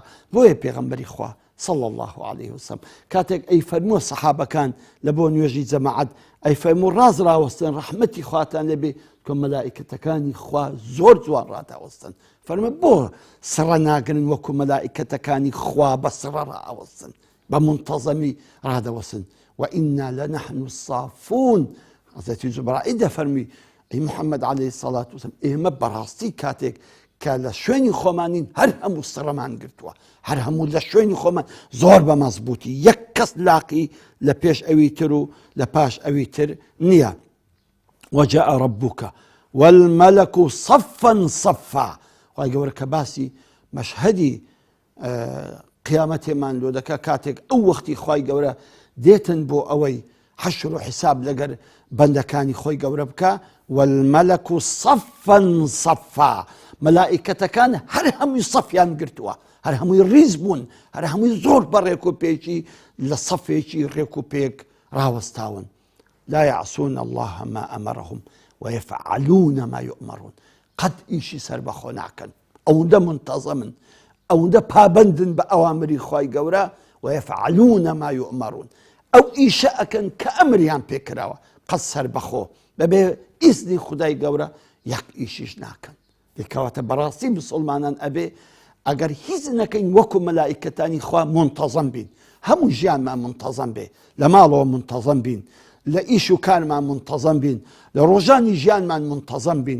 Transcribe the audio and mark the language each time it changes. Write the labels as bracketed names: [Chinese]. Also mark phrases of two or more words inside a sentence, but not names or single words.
[Central Kurdish] بۆیە پێغەمبەری خوا [Arabic] صلی الله عليه وسلم [Central Kurdish] کاتێک ئەی فەرمووە سەحابەکان لە بۆ نوێژی جەماعەت ئەی فەرموو ڕاز ڕاوەستن ڕەحمەتی خواتان لێبێ کە مەلائیکەتەکانی خوا زۆر جوان ڕاداوەستن. فەرمووە بۆ سڕە ناگرن وەکو مەلائیکەتەکانی خوا بە سڕە ڕاوەستن، بە منتەزەمی ڕادەوەستن. [Arabic] وإنا لنحن الصافون. [Central Kurdish] حضرت جبرائیل دەفەرمی ئەی محەممەد [Arabic] عليه الصلاة والسلام [Central Kurdish] ئێمە بەڕاستی کاتێک کە لە شوێنی خۆمانین هەر هەموو سڕەمان گرتووە، هەر هەموو لە شوێنی خۆمان زۆر بە مەزبوطی، یەک کەس لاقی لە پێش ئەوی تر و لە پاش ئەوی تر نییە. [Arabic] وجاء ربك والملك صفا صفا. [Central Kurdish] خوای گەورە کە باسی مەشهەدی قیامەتێمان لۆ دەکا کاتێک ئەو وەختی خوای گەورە دێتن بۆ ئەوەی حەشر و حساب لەگەر بەندەکانی خۆی گەورە بکە. [Arabic] والمەلك صفا صفا، [Central Kurdish] مەلائیکەتەکان هەر هەمووی سەفیان گرتووە، هەر هەمووی ڕیز بوون، هەر هەمووی زۆر بە ڕێک و پێکی لە سەفێکی ڕێک و پێک ڕاوەستاون. [Arabic] لا يعصون الله ما أمرهم ويفعلون ما يؤمرون. [Central Kurdish] قەت ئیشی سەر بەخۆ ناکەن، ئەوەندە منتەزەمن، ئەوەندە پابەندن بە ئەوامری خوای گەورە. [Arabic] ويفعلون ما يؤمرون، [Central Kurdish] ئەو ئیشە ئەکەن کە ئەمریان پێکراوە، قەت سەر بەخۆ بەبێ ئیزنی خودای گەورە یەک ئیشیش ناکەن. دەکەواتە بەڕاستی مسلمانان ئەبێ ئەگەر هیچ نەکەین وەکو مەلائیکەتانی خوا منتەزەم بین، هەموو ژیانمان منتەزەم بێ، لە ماڵەوە منتەزەم بین، لە ئیش و کارمان منتەزەم بین، لە ڕۆژانی ژیانمان منتەزەم بین.